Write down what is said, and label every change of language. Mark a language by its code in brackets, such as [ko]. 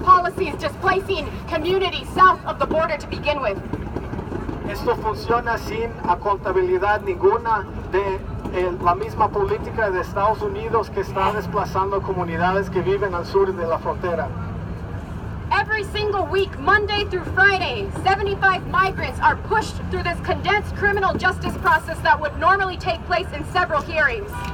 [en] policies displacing communities south of the border to begin with. [es] Esto funciona sin accountabilidad ninguna de la misma política de Estados Unidos que está desplazando comunidades que viven al sur de la frontera. [en] Every single week, Monday through Friday, 75 migrants are pushed through this condensed criminal justice process that would normally take place in several hearings.